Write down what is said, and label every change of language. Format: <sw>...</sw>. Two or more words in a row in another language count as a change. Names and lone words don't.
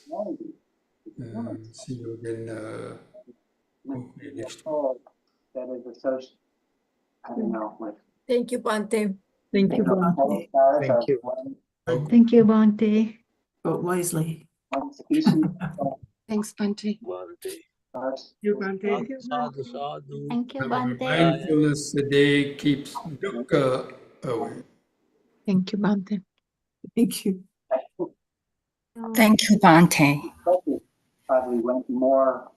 <en>See you again hopefully next week. Thank you, Bhante. Thank you, Bhante. Thank you. Thank you, Bhante. Vote wisely. Thanks, Bhante. You, Bhante. Sadhu, sadhu. Thank you, Remember, Bhante. mindfulness today keeps dukkha away. Thank you, Bhante. Thank you. Thank you, Bhante. Probably went more</en>